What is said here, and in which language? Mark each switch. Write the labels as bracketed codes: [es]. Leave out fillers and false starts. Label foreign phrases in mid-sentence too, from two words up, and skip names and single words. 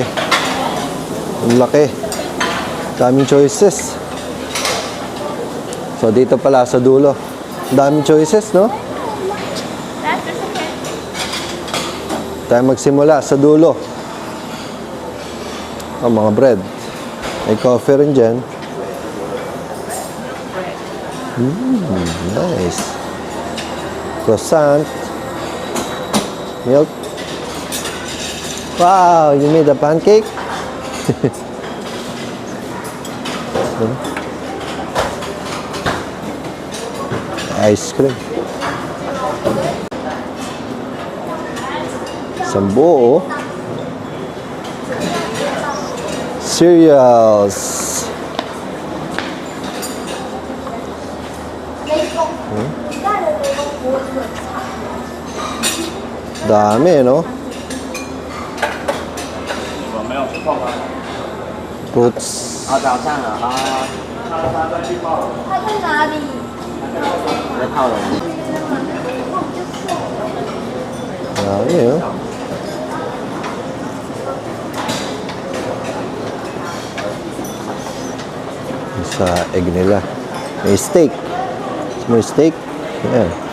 [tl] Ang laki. Daming choices. So, dito pala sa dulo. Daming choices, no? Tayo magsimula sa dulo. Oh, mga bread. May coffee rin dyan. Nice. Croissant. Milk. [en] Wow, you made a pancake? [tl] Ice cream. Isang buo. Cereals. Dami, no? Fruits. [zh] 早上了啊，他在哪里？在套人。 [tl] Dami, no? Sa egg nila. May steak. May steak. Ayan.